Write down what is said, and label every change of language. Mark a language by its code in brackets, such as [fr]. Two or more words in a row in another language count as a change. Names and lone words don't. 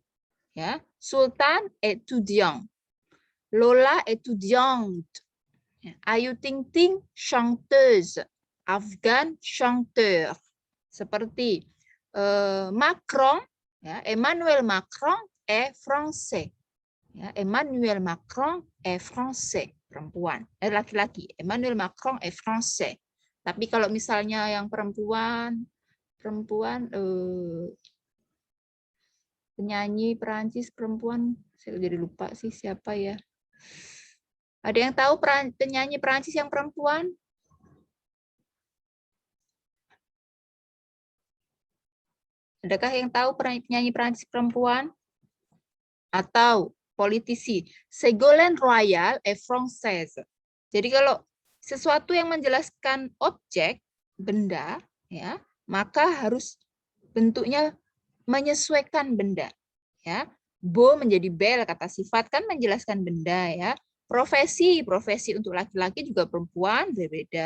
[fr] Ya, Sultan étudiant, Lola étudiante, Ayu Ting Ting chanteuse, Afgan chanteur. [id] Seperti Macron, ya, [fr] Emmanuel Macron est français. Ya, Emmanuel Macron est français, [id] perempuan. Laki-laki. [fr] Emmanuel Macron est français. [id] Tapi kalau misalnya yang perempuan penyanyi Perancis perempuan, saya jadi lupa sih siapa ya. Ada yang tahu penyanyi Perancis yang perempuan? Adakah yang tahu penyanyi Perancis perempuan? Atau politisi? [fr] Ségolène Royal est française. [id] Jadi kalau sesuatu yang menjelaskan objek, benda, ya, maka harus bentuknya menyesuaikan benda. Ya, beau menjadi belle, kata sifat kan menjelaskan benda, ya. Profesi untuk laki-laki juga perempuan berbeda.